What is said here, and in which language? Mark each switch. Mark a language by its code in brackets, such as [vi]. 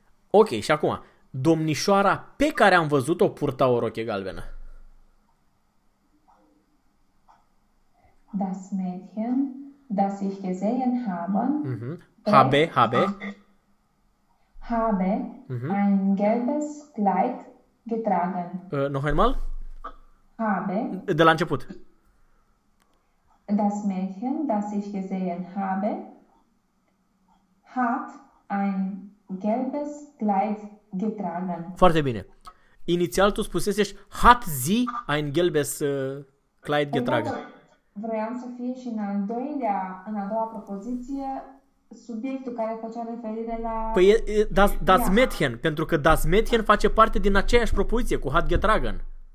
[ro] Ok, și acum, domnișoara pe care am văzut-o purta o roche galbenă. [de] Das Mädchen, das ich gesehen habe, Habe, habe. trägt habe ein gelbes Kleid getragen. Noch einmal? Habe [ro] De la început. [de] das Mädchen, das ich gesehen habe, hat ein gelbes Kleid getragen. [ro] Foarte bine. Inițial tu spusesești [de] hat sie ein gelbes Kleid getragen. [ro] Vreau să fie și în a doua propoziție subiectul care făcea referire Păi la das Mädchen, pentru că das Mädchen face parte din aceeași propoziție cu hat getragen.